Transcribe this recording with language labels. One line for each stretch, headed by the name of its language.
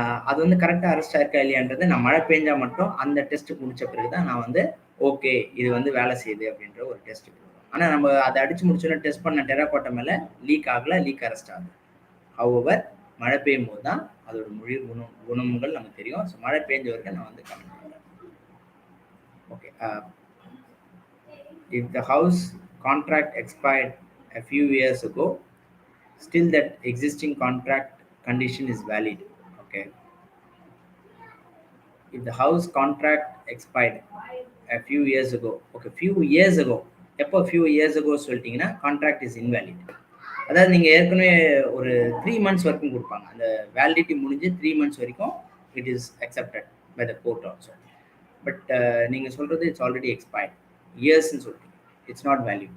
Tamil: அது வந்து கரெக்டாக அரெஸ்ட் ஆயிருக்கா இல்லையான்றது நான் மழை பெஞ்சா மட்டும் அந்த டெஸ்ட் முடிச்ச பிறகு தான் நான் வந்து ஓகே இது வந்து வேலை செய்யுது அப்படின்ற ஒரு டெஸ்ட் கொடுக்கும். ஆனால் நம்ம அதை அடிச்சு முடிச்சோன்னா டெஸ்ட் பண்ண டெராகோட்டா மேலே லீக் ஆகல, லீக் அரெஸ்ட் ஆகுது. ஹவவர் மழை பெய்யும் போது தான் அதோட மொழி குணங்கள் நமக்கு தெரியும். ஸோ மழை பெஞ்ச வரைக்கும் நான் வந்து கமெண்ட் பண்ணுறேன். Okay.
English: If the house contract expired a few years ago, still that existing contract condition is valid. Okay. If the house contract expired a few years ago, okay, few years ago,
Tamil: எப்போ
English: few years ago
Tamil: சொல்லிட்டீங்கன்னா
English: contract is invalid.
Tamil: அதாவது நீங்க ஏற்கனவே ஒரு 3 months வரைக்கும் கொடுப்பாங்க. அந்த validity முடிஞ்சு 3 months வரைக்கும்
English: it is accepted by the court also. But
Tamil: நீங்க சொல்றது
English: it's already expired இயர்ஸ்ன்னு
Tamil: சொல்லிட்டீங்க.
English: It's not value.